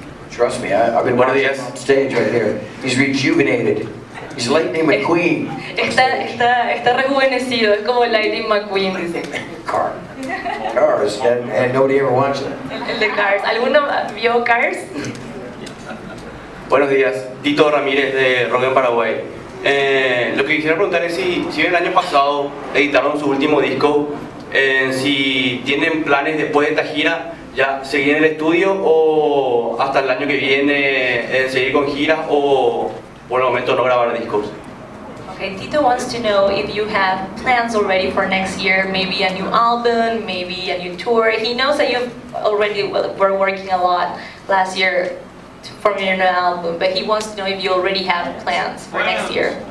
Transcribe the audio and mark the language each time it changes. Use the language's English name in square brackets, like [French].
[English] Trust me, I've been watching him on stage right here. He's rejuvenated. He's Lightning McQueen. [Spanish] Está rejuvenecido, es como Lightning McQueen, dice. [English] Cars, and nobody ever watched it. [Spanish] El de Cars. ¿Alguno vio Cars? Buenos días, Tito Ramírez de Asunción Paraguay. Lo que quisiera preguntar es si el año pasado editaron su último disco, si tienen planes después de esta gira ya seguir en el estudio o hasta el año que viene seguir con giras o por el momento no grabar discos. [English] Okay, Tito wants to know if you have plans already for next year, maybe a new album, maybe a new tour. He knows that you already were working a lot last year for your new album, but he wants to know if you already have plans for next year.